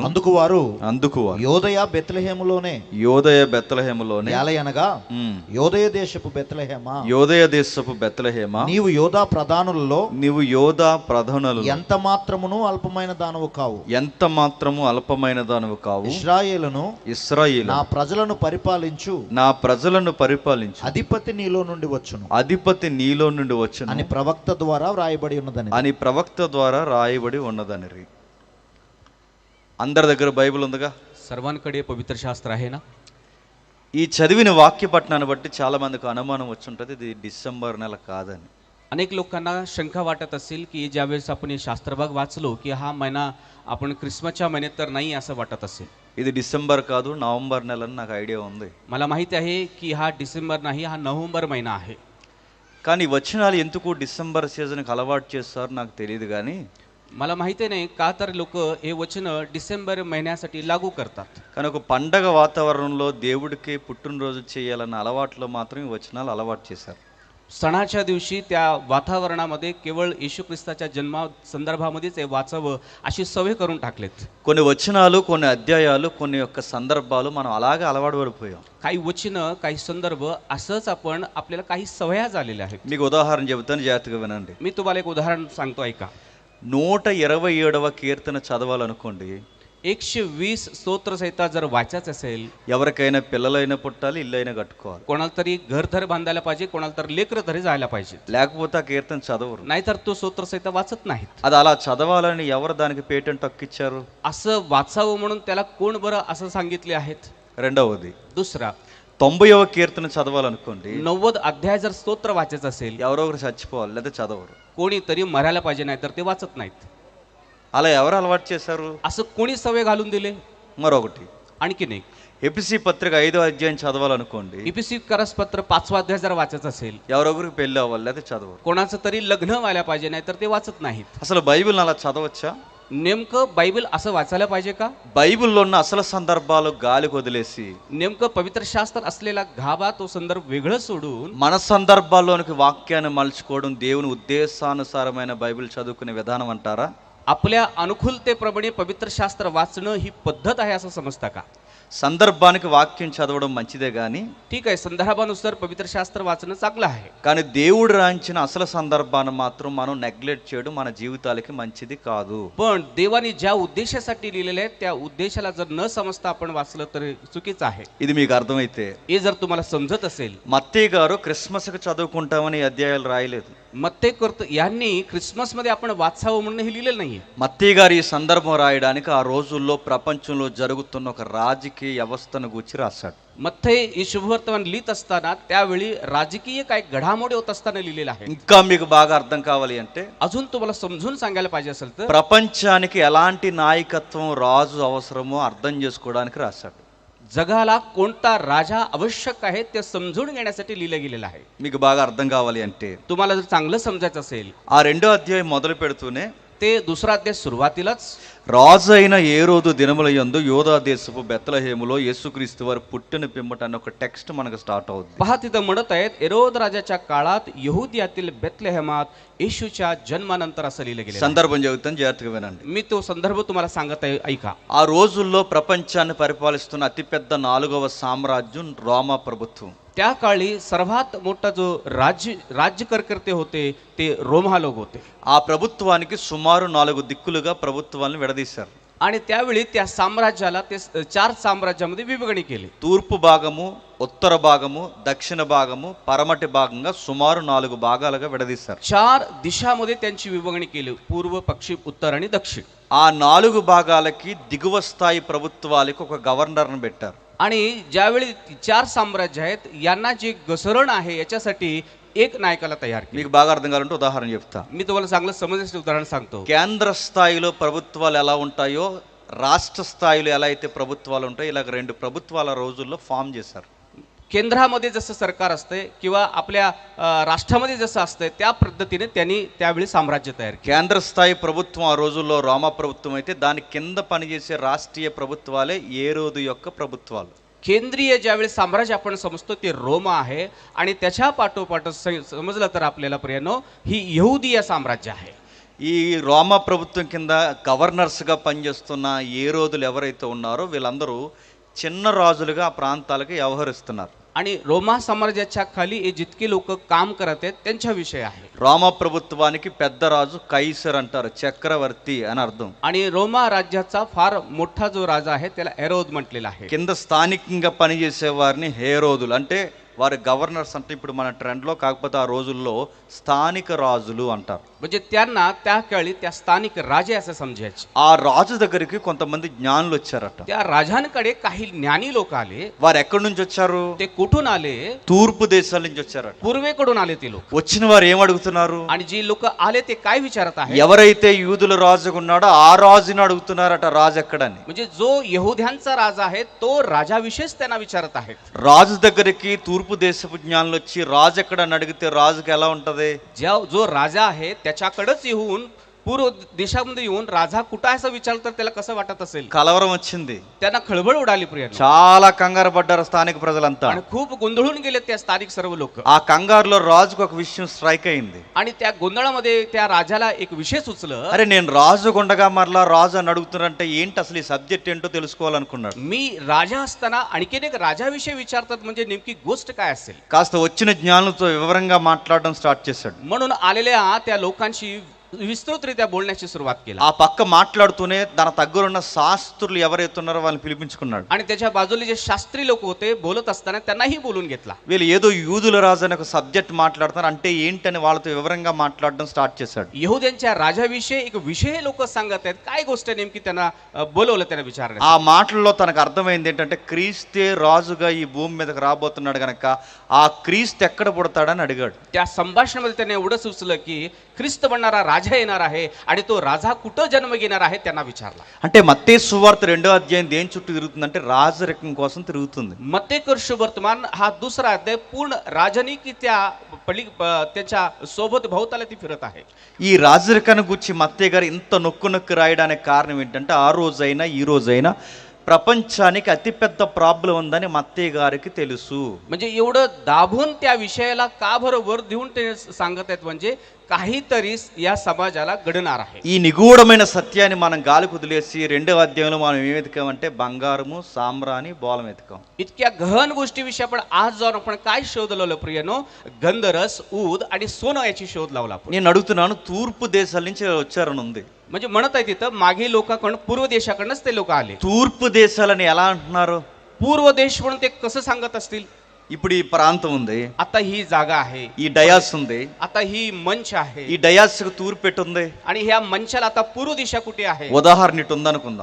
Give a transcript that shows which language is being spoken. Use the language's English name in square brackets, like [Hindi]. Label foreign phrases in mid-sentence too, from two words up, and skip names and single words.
[Telugu] అందుకు వారు యోదయ బెత్లెహేములోనే అనగా యోదయ దేశపు బెత్లెహేమా నీవు యోధా ప్రధానులలో ఎంత మాత్రమును అల్పమైన దానవు కావు. ఇశ్రాయేలు నా ప్రజలను పరిపాలించు అధిపతి నీలో నుండి వచ్చును అని ప్రవక్త ద్వారా రాయబడి ఉన్నదని. అందరి దగ్గర బైబిల్ ఉందిగా? [Marathi] सर्वांकडे पवित्र शास्त्र आहे ना? [Telugu] ఈ చదివిన వాక్య పఠనాన్ని బట్టి చాలా మందికి అనుమానం వచ్చుంటది ఇది డిసెంబర్ నెల కాదని. [Marathi] अनेक लोकांना शंका वाटत असेल की ज्यावेळेस आपण हे शास्त्रभाग वाचलो की हा महिना आपण ख्रिसमसच्या महिन्यात तर नाही असं वाटत असेल. [Telugu] ఇది డిసెంబర్ కాదు నవంబర్ నెల అని నాకు ఐడియా ఉంది. [Marathi] मला माहिती आहे की हा डिसेंबर नाही, हा नोव्हेंबर महिना आहे. [Telugu] కానీ వచనాలు ఎందుకు డిసెంబర్ సీజన్కి అలవాటు చేస్తారు నాకు తెలియదు. కానీ [Marathi] मला माहिती नाही का तर लोक हे वचन डिसेंबर महिन्यासाठी लागू करतात. [Telugu] కానీ ఒక పండగ వాతావరణంలో దేవుడికి పుట్టినరోజు చేయాలన్న అలవాట్లో మాత్రం ఈ వచనాలు అలవాటు చేశారు. [Marathi] सणाच्या दिवशी त्या वातावरणामध्ये केवळ येशू ख्रिस्ताच्या जन्मा संदर्भामध्येच हे वाचावं अशी सवय करून टाकलेत. [Telugu] కొన్ని వచనాలు, కొన్ని అధ్యాయాలు, కొన్ని యొక్క సందర్భాలు మనం అలాగే అలవాటు పడిపోయాం. [Marathi] काही वचन, काही संदर्भ असंच आपण आपल्याला काही सवया झालेल्या आहेत. [Telugu] మీకు ఉదాహరణ చెబుతాను, జాగ్రత్తగా వినండి. [Marathi] मी तुम्हाला एक उदाहरण सांगतो, ऐका. [Telugu] 127వ కీర్తన చదవాలనుకోండి, [Marathi] 120 స్తోత్రसहिता जर वाचायचं असेल, [Telugu] ఎవరికైనా పిల్లలైనా పుట్టాలి, ఇల్లు అయినా కట్టుకోవాలి. [Marathi] कोणाला तरी घरधर बांधायला पाहिजे, कोणाला तरी लेकरं तरी जायला पाहिजे, [Telugu] లేకపోతే ఆ కీర్తన చదవరు. [Marathi] नाहीतर तो స్తోत्रसहिता वाचत नाहीत. [Telugu] అది అలా చదవాలని ఎవరు దానికి పేటెంట్ హక్కు ఇచ్చారు? [Marathi] असं वाचावं म्हणून त्याला कोण बरं असं सांगितले आहेत? [Telugu] రెండవది, [Marathi] दुसरा, [Telugu] 90వ కీర్తన చదవాలనుకోండి, [Marathi] 90 अध्याय जर स्तोत्र वाचायचं असेल, [Telugu] ఎవరో ఒకరు చచ్చిపోవాలి లేదా చదవరు. [Marathi] कोणीतरी मरायला पाहिजे, नाहीतर ते वाचत नाहीत. [Telugu] అలా ఎవరు అలవాటు చేశారు? [Marathi] असं कोणी सवय घालून दिले? [Telugu] మరొకటి, [Marathi] आणखीन एक, [Telugu] ఎపిసి పత్రిక 5వ అధ్యాయం చదవాలనుకోండి, [Marathi] इपिसी करसपत्र 5वा अध्याय जर वाचायचं असेल, [Telugu] ఎవరొకరికి పెళ్లి అవ్వాలి లేదా చదవరు. [Marathi] कोणाचं तरी लग्न व्हायला पाहिजे, नाहीतर ते वाचत नाहीत. [Telugu] అసలు బైబిల్ అలా చదవచ్చా? [Marathi] नेमकं बायबल असं वाचायला पाहिजे का? [Telugu] బైబిల్లో ఉన్న అసలు సందర్భాలు గాలికి వదిలేసి [Marathi] नेमकं पवित्र शास्त्र असलेला गाभा तो संदर्भ वेगळं सोडून [Telugu] మన సందర్భాల్లోనికి వాక్యాన్ని మలుచుకోవడం దేవుని ఉద్దేశానుసారమైన బైబిల్ చదువుకునే విధానం అంటారా? [Marathi] आपल्या अनुकूलतेप्रमाणे पवित्र शास्त्र वाचणं ही पद्धत आहे असं समजता का? [Telugu] సందర్భానికి వాక్యం చదవడం మంచిదే కానీ [Marathi] ठीक आहे, संदर्भानुसार पवित्र शास्त्र वाचणं चांगलं आहे, [Telugu] కానీ దేవుడు రాయించిన అసలు సందర్భాన్ని మాత్రం మనం నెగ్లెక్ట్ చేయడం మన జీవితాలకి మంచిది కాదు. [Marathi] पण देवाने ज्या उद्देशासाठी लिहिलेलं आहे त्या उद्देशाला जर न समजता आपण वाचलं तर चुकीचं आहे. [Telugu] ఇది మీకు అర్థమైతే, [Marathi] हे जर तुम्हाला समजत असेल, [Telugu] మత్తయి గారు క్రిస్మస్కి చదువుకుంటామని ఈ అధ్యాయాలు రాయలేదు. [Marathi] मत्तेकर्त यांनी ख्रिसमस मध्ये आपण वाचावं म्हणून हे लिहिलेलं नाहीये. [Telugu] మత్తయి గారు ఈ సందర్భం రాయడానికి ఆ రోజుల్లో ప్రపంచంలో జరుగుతున్న ఒక రాజకీయ వ్యవస్థను గురించి రాశాడు. [Marathi] मत्ते हे शुभवर्तमान लिहित असताना त्यावेळी राजकीय काय घडामोडी होत असताना लिहिलेलं आहे. [Telugu] ఇంకా మీకు బాగా అర్థం కావాలి అంటే, [Marathi] अजून तुम्हाला समजून सांगायला पाहिजे असेल तर [Telugu] ప్రపంచానికి ఎలాంటి నాయకత్వం రాజు అవసరమో అర్థం చేసుకోవడానికి రాశాడు. [Marathi] जगाला कोणता राजा आवश्यक आहे ते समजून घेण्यासाठी लिहिलं गेलेलं आहे. [Telugu] మీకు బాగా అర్థం కావాలి అంటే, [Marathi] तुम्हाला जर चांगलं समजायचं असेल, [Telugu] ఆ 2వ అధ్యాయం మొదలు పెడుతూనే [Marathi] ते दुसरा अध्याय सुरुवातीलाच [Telugu] రాజు అయిన ఏరోదు దినముల యందు యోధా దేశపు బెత్లెహేములో యేసుక్రీస్తు వారు పుట్టిన పిమ్మట అన్న ఒక టెక్స్ట్ మనకు స్టార్ట్ అవుతుంది. [Marathi] पहा तिथं म्हणत आहेत, एरोद राजाच्या काळात यहुदियातील बेथलेहेमात येशूच्या जन्मानंतर असं लिहिलं गेलं. [Telugu] సందర్భం చెబుతాను, జాగ్రత్తగా వినండి. [Marathi] मी तो संदर्भ तुम्हाला सांगत आहे, ऐका. [Telugu] ఆ రోజుల్లో ప్రపంచాన్ని పరిపాలిస్తున్న అతిపెద్ద 4వ సామ్రాజ్యం రోమా ప్రభుత్వం. [Marathi] त्या काळी सर्वात मोठा जो राज्यकर्ते होते ते रोमा लोक होते. [Telugu] ఆ ప్రభుత్వానికి సుమారు 4 దిక్కులుగా ప్రభుత్వాలను విడదీశారు. [Marathi] आणि त्यावेळी त्या साम्राज्याला ते 4 साम्राज्यामध्ये विभागणी केली. [Telugu] తూర్పు భాగము, ఉత్తర భాగము, దక్షిణ భాగము, పరమటి భాగంగా సుమారు 4 భాగాలుగా విడదీశారు. [Marathi] 4 दिशामध्ये त्यांची विभागणी केली, पूर्व, पश्चिम, उत्तर आणि दक्षिण. [Telugu] ఆ 4 భాగాలకి దిగువ స్థాయి ప్రభుత్వాలకు ఒక గవర్నర్ను పెట్టారు. [Marathi] आणि ज्यावेळी 4 साम्राज्य आहेत यांना जे घसरण आहे याच्यासाठी एक नायकाला तयार केलं. [Telugu] మీకు బాగా అర్థం కావాలంటే ఉదాహరణ చెప్తా. [Marathi] मी तुम्हाला चांगलं समजण्यासाठी उदाहरण सांगतो. [Telugu] కేంద్ర స్థాయిలో ప్రభుత్వాలు ఎలా ఉంటాయో రాష్ట్ర స్థాయిలో ఎలా అయితే ప్రభుత్వాలు ఉంటాయో ఇలాగ 2 ప్రభుత్వాల రోజుల్లో ఫామ్ చేశారు. [Marathi] केंद्रामध्ये जसं सरकार असते किंवा आपल्या राष्ट्रामध्ये जसं असतंय त्या पद्धतीने त्यांनी त्यावेळी साम्राज्य तयार केलं. [Telugu] కేంద్ర స్థాయి ప్రభుత్వం ఆ రోజుల్లో రోమా ప్రభుత్వం అయితే దాని కింద పనిచేసే రాష్ట్రీయ ప్రభుత్వాలే ఏరోదు యొక్క ప్రభుత్వాలు. [Marathi] केंद्रीय ज्यावेळी साम्राज्य आपण समजतो ते रोमा आहे आणि त्याच्या पाठोपाठ समजलं तर आपल्याला प्रियानो ही यहुदीय साम्राज्य आहे. [Telugu] ఈ రోమా ప్రభుత్వం కింద గవర్నర్స్గా పనిచేస్తున్న ఏరోదులు ఎవరైతే ఉన్నారో వీళ్ళందరూ చిన్న రాజులుగా ఆ ప్రాంతాలకు వ్యవహరిస్తున్నారు. [Marathi] आणि रोमा साम्राज्याच्या खाली हे जितके लोक काम करत आहेत त्यांच्याविषयी आहे. [Telugu] రోమా ప్రభుత్వానికి పెద్ద రాజు కైసర్ అంటారు, చక్రవర్తి అని అర్థం. [Marathi] आणि रोमा राज्याचा फार मोठा जो राजा आहे त्याला हेरोद म्हटलेला आहे. [Telugu] కింద స్థానికంగా పనిచేసే వారిని హేరోదులు అంటే వారి గవర్నర్స్ అంటే ఇప్పుడు మన ట్రెండ్లో, కాకపోతే ఆ రోజుల్లో స్థానిక రాజులు అంటారు. [Marathi] म्हणजे त्यांना त्या काळी त्या स्थानिक राजे असं समजायचे. [Telugu] ఆ రాజు దగ్గరికి కొంతమంది జ్ఞానులు వచ్చారట. [Marathi] त्या राजांकडे काही ज्ञानी लोक आले. [Telugu] వారు ఎక్కడి నుంచి వచ్చారు? [Marathi] ते कुठून आले? [Telugu] తూర్పు దేశాల నుంచి వచ్చారట. [Marathi] पूर्वेकडून आले ते लोक. [Telugu] వచ్చిన వారు ఏం అడుగుతున్నారు? [Marathi] आणि जी लोक आले ते काय विचारत आहेत? [Telugu] ఎవరైతే యూదుల రాజుగా ఉన్నాడో ఆ రాజుని అడుగుతున్నారట రాజు ఎక్కడని. [Marathi] म्हणजे जो यहुद्यांचा राजा आहे तो राजाविषयीच त्यांना विचारत आहेत. [Telugu] రాజు దగ్గరికి తూర్పు దేశపు జ్ఞానులు వచ్చి రాజు ఎక్కడని అడిగితే రాజుకి ఎలా ఉంటది? [Marathi] जो राजा आहे त्याच्याकडेच येऊन पूर्व देशामध्ये येऊन राजा कुठं आहे असं विचारलं तर त्याला कसं वाटत असेल? [Telugu] కలవరం వచ్చింది. [Marathi] त्यांना खळबळ उडाली प्रिय. [Telugu] చాలా కంగారు పడ్డారు స్థానిక ప్రజలంతా. [Marathi] आणि खूप गोंधळून गेले त्या स्थानिक सर्व लोक. [Telugu] ఆ కంగారులో రాజుకు ఒక విషయం స్ట్రైక్ అయింది. [Marathi] आणि त्या गोंधळामध्ये त्या राजाला एक विषय सुचलं. [Telugu] అరే నేను రాజు గుండగా మరలా రాజు అని అడుగుతున్నారంటే ఏంటి అసలు ఈ సబ్జెక్ట్ ఏంటో తెలుసుకోవాలనుకున్నాడు. [Marathi] मी राजा असताना आणखीन एक राजाविषयी विचारतात म्हणजे नेमकी गोष्ट काय असेल? [Telugu] కాస్త వచ్చిన జ్ఞానులతో వివరంగా మాట్లాడడం స్టార్ట్ చేశాడు. [Marathi] म्हणून आलेल्या त्या लोकांशी विस्तृतरित्या बोलण्याची सुरुवात केला [Telugu] ఆ పక్క మాట్లాడుతూనే తన దగ్గరున్న శాస్త్రులు ఎవరైతే ఉన్నారో వాళ్ళని పిలిపించుకున్నాడు. [Marathi] आणि त्याच्या बाजूला जे शास्त्री लोक होते बोलत असताना त्यांनाही बोलून घेतला. [Telugu] వీళ్ళు ఏదో యూదుల రాజు అనే ఒక సబ్జెక్ట్ మాట్లాడుతున్నారు, అంటే ఏంటని వాళ్ళతో వివరంగా మాట్లాడడం స్టార్ట్ చేశాడు. [Marathi] यहुद्यांच्या राजाविषयी एक विषय लोक सांगत आहेत, काय गोष्ट नेमकी त्यांना बोलवलं त्यांना विचारण्यात. [Telugu] ఆ మాటల్లో తనకు అర్థమైంది ఏంటంటే క్రీస్తే రాజుగా ఈ భూమి మీదకి రాబోతున్నాడు గనక ఆ క్రీస్తు ఎక్కడ పుడతాడని అడిగాడు. [Marathi] त्या संभाषणामध्ये त्याने एवढं सुचलं की ख्रिस्त बनणारा राजा येणार आहे आणि तो राजा कुठं जन्म घेणार आहे त्यांना विचारला. [Telugu] అంటే మత్తయి సువార్త 2వ అధ్యాయం దేని చుట్టూ తిరుగుతుందంటే రాజరికం కోసం తిరుగుతుంది. [Marathi] मत्तेकर वर्तमान हा दुसरा अध्याय पूर्ण राजनिकी त्याच्या सोबत भोवताली ती फिरत आहे. [Telugu] ఈ రాజరికాన్ని గురించి మత్తయి గారు ఇంత నొక్కు నొక్కు రాయడానికి కారణం ఏంటంటే ఆ రోజైనా ఈ రోజైనా ప్రపంచానికి అతిపెద్ద ప్రాబ్లం ఉందని మత్తయి గారికి తెలుసు. [Marathi] म्हणजे एवढं दाबून त्या विषयाला का बरं वर देऊन ते सांगत आहेत, म्हणजे काहीतरी या समाजाला घडणार आहे. [Telugu] ఈ నిగూఢమైన సత్యాన్ని మనం గాలి కుదిలేసి 2వ అధ్యాయంలో మనం ఏం వెతికామంటే బంగారము సామ్రాణి బోలం వెతికాం. [Marathi] इतक्या गहन गोष्टीविषयी आपण आज जाऊन आपण काय शोध लावलं प्रियनो? गंधरस, ऊद आणि सोनं याची शोध लावला आपण. [Telugu] నేను అడుగుతున్నాను, తూర్పు దేశాల నుంచి వచ్చారని ఉంది. [Marathi] म्हणजे म्हणत आहे तिथं मागे लोकांकडून पूर्व देशाकडनंच ते लोक आले. [Telugu] తూర్పు దేశాలని ఎలా అంటున్నారు? [Marathi] पूर्व देश म्हणून ते कसं सांगत असतील? [Telugu] ఇప్పుడు ఈ ప్రాంతం ఉంది, [Marathi] आता ही जागा आहे, [Telugu] ఈ డయాస్ ఉంది, [Marathi] आता ही मंच आहे [Telugu] ఈ డయాస్ కు తూర్పు పెట్టి ఉంది. [Marathi] आणि ह्या मंचाला आता पूर्व दिशा कुठे आहे? [Telugu] ఉదాహరణ ఇటు ఉందనుకుందాం,